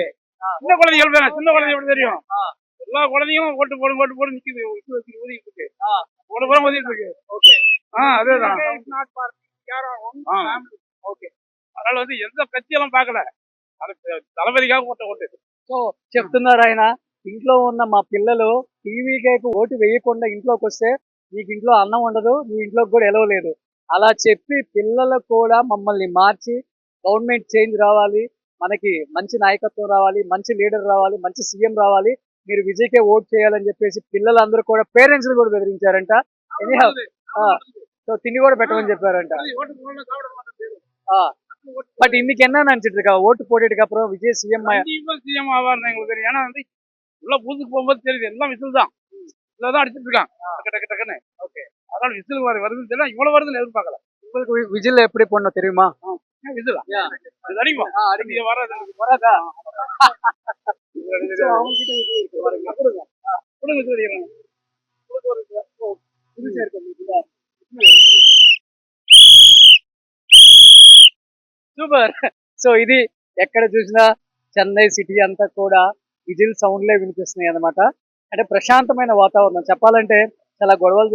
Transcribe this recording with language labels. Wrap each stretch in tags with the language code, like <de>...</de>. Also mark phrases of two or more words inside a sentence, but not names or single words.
<ta>சின்ன குழந்தைகள் தானே சின்ன குழந்தை எப்படி தெரியும். எல்லா குழந்தையும் ஓட்டு போடு நிக்குது ஊதிட்டு இருக்கு ஒரு புறம் ஊதிட்டு இருக்கு. ஓகே அதேதான் ஓகே அதனால வந்து எந்த கட்சியெல்லாம் பார்க்கல அது தளபதிக்காக ஓட்டு</ta> <te>సో చెప్తున్నారు ఆయన ఇంట్లో ఉన్న మా పిల్లలు టీవీకి ఓటు వేయకుండా ఇంట్లోకి వస్తే నీకు ఇంట్లో అన్నం ఉండదు నీ ఇంట్లోకి కూడా ఎలవలేదు అలా చెప్పి పిల్లలు కూడా మమ్మల్ని మార్చి</te> <en>government change</en> <te>రావాలి మనకి మంచి నాయకత్వం రావాలి మంచి లీడర్ రావాలి మంచి సీఎం రావాలి మీరు విజయ్కే ఓట్ చేయాలని చెప్పేసి పిల్లలందరూ కూడా పేరెంట్స్ కూడా బెదిరించారంట సో తిండి కూడా పెట్టమని చెప్పారంట</te> <ta>பட் இன்னைக்கு என்ன நினைச்சிட்டு இருக்கா ஓட்டு போட்டுட்டு அப்புறம் விஜய் சிஎம் சிஎம் ஆவார்னு எங்களுக்கு தெரியும். ஏன்னா வந்து உள்ள பூத்துக்கு போகும்போது தெரியுது எல்லாம் விசில் தான் தான் அடிச்சிட்டு இருக்காங்க டக்கு டக்குன்னு. ஓகே அதனால விசில் வருதுன்னு தெரியல இவ்வளவு வருதுன்னு எதிர்பார்க்கல. உங்களுக்கு விஜில் எப்படி போடணும் தெரியுமா விசிலா அது அடிக்கும் அடிக்க வராதா</ta> <te>సూపర్ సో ఇది ఎక్కడ చూసినా చెన్నై సిటీ అంతా కూడా విజిల్ సౌండ్లే వినిపిస్తున్నాయి అన్నమాట అంటే ప్రశాంతమైన వాతావరణం చెప్పాలంటే చాలా గొడవలు</te>